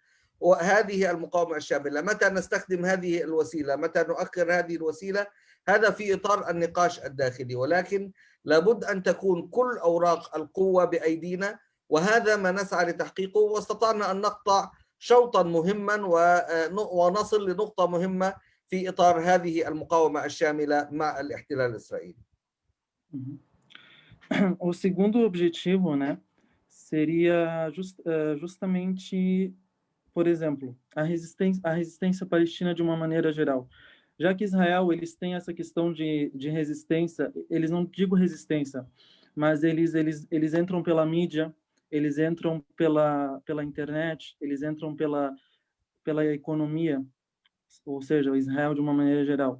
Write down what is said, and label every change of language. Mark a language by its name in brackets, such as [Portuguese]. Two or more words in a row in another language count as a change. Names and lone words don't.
[Arabic] وهذه المقاومة الشاملة متى نستخدم هذه الوسيلة، متى نؤخر هذه الوسيلة، هذا في إطار النقاش الداخلي، ولكن لابد أن تكون كل أوراق القوة بأيدينا، وهذا ما نسعى لتحقيقه. واستطعنا أن نقطع شوطا مهما ونصل لنقطة مهمة في إطار هذه المقاومة الشاملة مع الاحتلال الإسرائيلي. [Portuguese] O segundo objetivo, né, seria justamente, por exemplo, a resistência palestina de uma maneira geral. Já que Israel, eles têm essa questão de resistência, eles não digo resistência, mas eles entram pela mídia, eles entram pela internet, eles entram pela economia, ou seja, o Israel de uma maneira geral.